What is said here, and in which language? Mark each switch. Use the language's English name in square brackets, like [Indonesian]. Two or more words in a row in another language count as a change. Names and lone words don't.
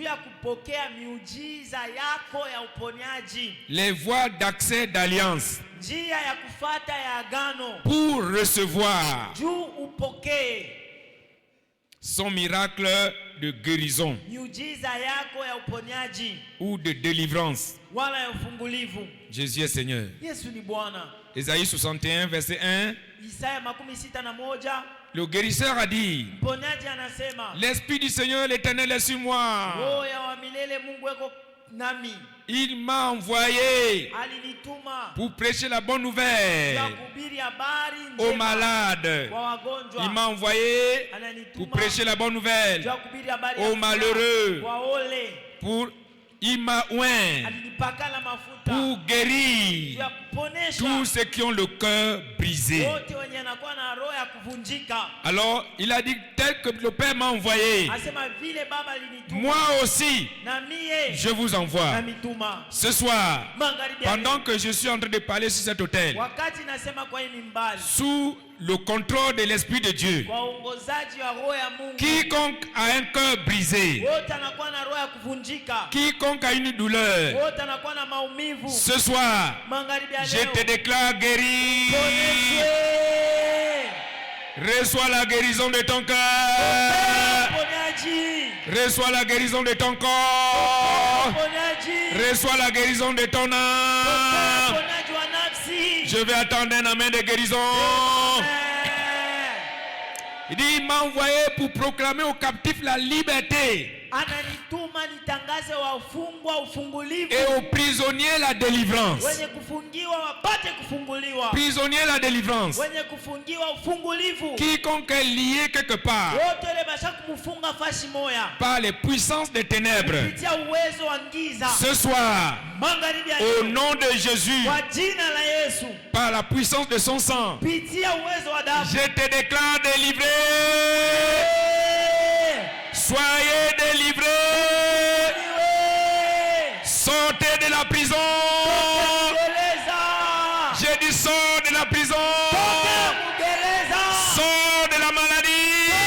[French] Les voies d'accès d'alliance pour recevoir son miracle de guérison ou de délivrance. Jésus est Seigneur. Ésaïe 61 verset 1. Le guérisseur a dit, [Swahili] mponyaji anasema, [French] l'Esprit du Seigneur l'Éternel est sur moi. [Swahili] roho ya wa milele Mungu eko nami. [French] Il m'a envoyé [Swahili] Alinituma [French] pour prêcher la bonne nouvelle [Swahili] ya kuhubiri habari [French] aux [Swahili] njema [French] malades. [Swahili] kwa wagonjwa. [French] Il m'a envoyé pour prêcher la bonne nouvelle [Swahili] ya kuhubiri habari [French] aux [Swahili] ya [French] malheureux. [Swahili] kwa ole. [French] Il m'a oint [Swahili] Alinipaka la mafuta [French] pour guérir [Swahili] ya kuponesha [French] tous ceux qui ont le cœur brisé. [Swahili] wote wenye anakuwa na roho ya kuvunjika. [French] Alors, il a dit, tel que le Père m'a envoyé, [Swahili] Asema vile baba alinituma [French] moi aussi, [Swahili] na mie [French] je vous envoie. [Swahili] na mituma. [French] Ce soir, [Swahili] Magharibi ya [French] pendant [Swahili] leo, [French] que je suis en train de parler sur cet hôtel, [Swahili] wakati nasema kwa hii mimbali [French] sous le contrôle de l'Esprit de Dieu, [Swahili] kwa uongozaji wa roho ya Mungu, [French] quiconque a un cœur brisé, [Swahili] wote anakuwa na roho ya kuvunjika, [French] quiconque a une douleur, [Swahili] wote anakuwa na maumivu. [French] ce soir, [Swahili] Magharibi ya [French] je [Swahili] leo, [French] te déclare guéri. [Swahili] poneshwe. [French] Reçois la guérison de ton cœur. [Swahili] Ponyaji, [French] Reçois la guérison de ton corps. [Swahili] ponyaji, [French] Reçois la guérison de ton âme. [Swahili] ponyaji wa nafsi. [French] Je vais attendre un amen de guérison. Il dit, il m'a envoyé pour proclamer aux captifs la liberté [Swahili] Ananituma nitangaze wafungwa ufungulivu, [French] et aux prisonniers la délivrance. [Swahili] wenye kufungiwa wapate kufunguliwa, [French] Prisonniers la délivrance. [Swahili] wenye kufungiwa ufungulivu. [French] Quiconque est lié quelque part [Swahili] Wote ile basha kumfunga fashi moya [French] par les puissances des ténèbres, [Swahili] kupitia uwezo wa giza. [French] ce soir, [Swahili] Magharibi ya [French] au [Swahili] leo, [French] nom de Jésus, [Swahili] kwa jina la Yesu, [French] par la puissance de son sang, [Swahili] pitia uwezo wa damu, [French] je te déclare délivré. Soyez délivrés. Sortez de la prison. J'ai dit sors de la prison. Sors de la maladie.